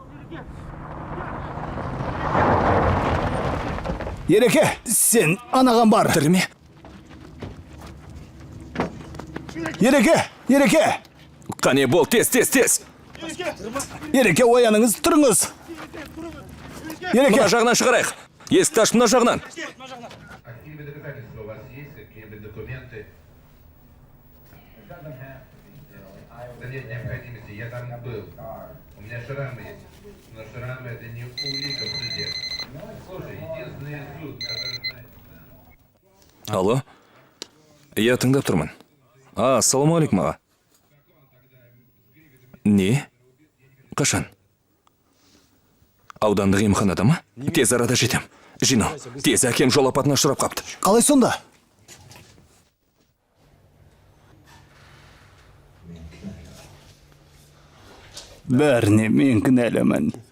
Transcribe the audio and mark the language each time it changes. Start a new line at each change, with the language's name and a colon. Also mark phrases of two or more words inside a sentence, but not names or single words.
Kazakh: Ереке, сен анаған бар. Тірме? Ереке! Қане бол, тез! Ереке, ояныңыз, тұрыңыз. Мына жағынан шығарайық. Есікті аш, мына жағынан.
Russian: Какие доказательства у вас есть, какие-либо документы? Да нет необходимости, я там был. У меня шрамы есть. Но шрамы это не улика в суде. Слушай, единственный суд, который знает...
Kazakh: Алло? Я тыңдап тұрмын. Ассалаумағалейкум аға. Не? Қашан? Аудандық емханада ма? Тез арада жетем. Жинал, тез әкем жол апатына ұшырап қапты. Қалай сонда? Бәріне мен кінәлімін.